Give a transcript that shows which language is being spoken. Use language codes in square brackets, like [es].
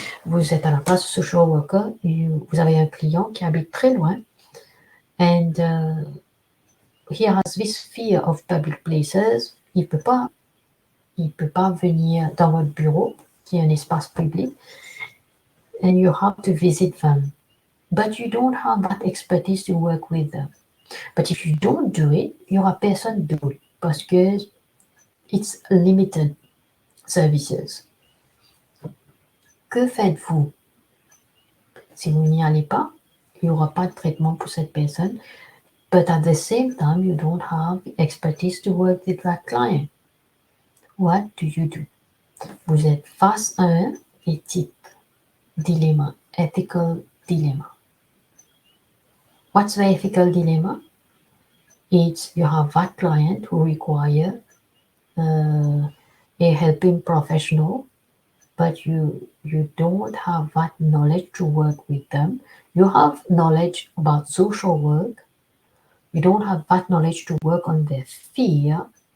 [fr] Vous êtes à la place du social worker et vous avez un client qui habite très loin [en] and he has this fear of public places. [fr] Il peut pas venir dans votre bureau qui est un espace public [en] and you have to visit them. But you don't have that expertise to work with them. But if you don't do it, [fr] il n'y aura personne d'autre parce que [en] it's limited services. [fr] Que faites-vous? Si vous n'y allez pas, il n'y aura pas de traitement pour cette personne. [en] But at the same time, you don't have expertise to work with that client. What do you do? [fr] Vous êtes face à un dilemma, ethical dilemma. [en] What's the ethical dilemma? It's you have that client who require a helping professional, but you don't have that knowledge to work with them. You have knowledge about social work. You don't have that knowledge to work on their fear.